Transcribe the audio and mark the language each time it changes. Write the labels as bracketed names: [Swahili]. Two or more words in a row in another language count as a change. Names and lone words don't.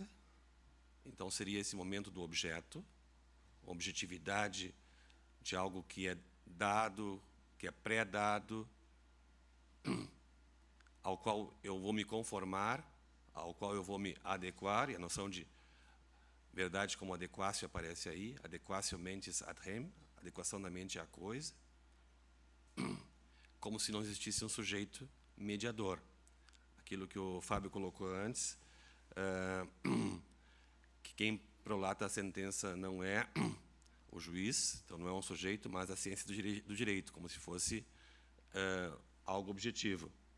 [Portuguese] Então, seria esse momento do objeto, a objetividade de algo que é dado, que é pré-dado, ao qual eu vou me conformar, ao qual eu vou me adequar, e a noção de verdade como adequácio aparece aí, [Latin] adequatio mentis ad rem, [Portuguese] adequação da mente à coisa, como se não existisse um sujeito mediador. Aquilo que o Fábio colocou antes, que quem prolata a sentença não é o juiz, então não é um sujeito, mas a ciência do direito, como se fosse algo objetivo.